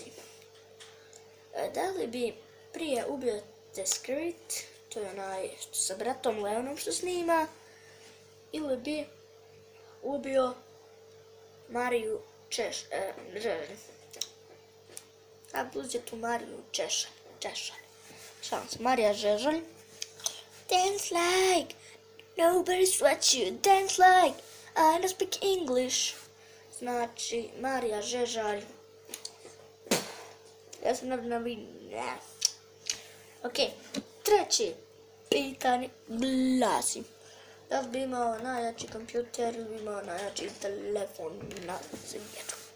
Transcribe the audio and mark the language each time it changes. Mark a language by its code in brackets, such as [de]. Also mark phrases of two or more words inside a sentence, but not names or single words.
[sr] Da li bi prije ubio The Script, to je onaj sa bratom Leonom što snima, ili bi ubio Mariju Žeželj. A plus je tu Mariju Češalj. Šalim se, Marija Žeželj. [en] Dance like nobody sweats you. Dance like I don't speak English. [sr] Znači, Marija Žeželj. Ja sam ne. Ok, treće pitanje glasi. Da li bi imao najjači kompjuter ili bi imao najjači telefon na svijetu?